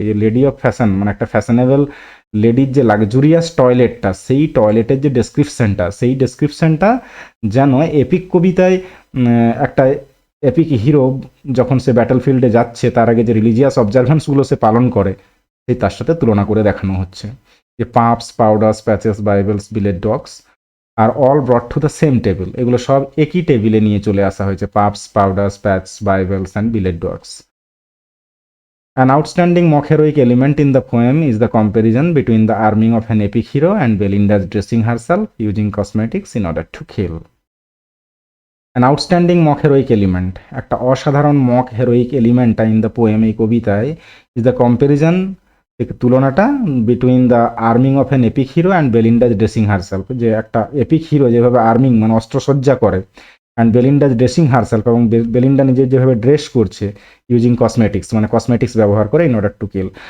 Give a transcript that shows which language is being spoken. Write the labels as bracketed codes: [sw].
[bn] এই যে lady of fashion মানে একটা ফ্যাশনেবল লেডির যে লাক্সুরিয়াস টয়লেটটা, সেই টয়লেটের যে ডেসক্রিপশনটা, সেই ডেসক্রিপশনটা যেন এপিক কবিতায় একটা এপিক হিরো যখন সে ব্যাটলফিল্ডে যাচ্ছে তার আগে যে রিলিজিয়াস অবজারভেন্সগুলো সে পালন করে, সেই তার সাথে তুলনা করে দেখানো হচ্ছে। [en] যে puffs, powders, patches, bibles, billet doux আর all brought to the same table, [bn] এগুলো সব একই টেবিলে নিয়ে চলে আসা হয়েছে, [en] Puffs, powders, patches, bibles and billet doux. An outstanding mock heroic element in the poem is the comparison between the arming of an epic hero and Belinda's dressing herself using cosmetics in order to kill. An outstanding mock heroic element, [bn] একটা অসাধারণ mock হেরোইক এলিমেন্টটা [en] in the poem, [bn] এই কবিতায়, [en] is the comparison, তুলনাটা between the arming of an epic hero and Belinda's dressing herself, [bn] যে একটা epic hero যেভাবে আর্মিং মানে অস্ত্রসজ্জা করে, [en] and Belinda's dressing herself, [bn] এবং বেলিন্ডা নিজের যেভাবে ড্রেস করছে [en] using cosmetics, [bn] মানে কসমেটিক্স ব্যবহার করে [en] In order to kill.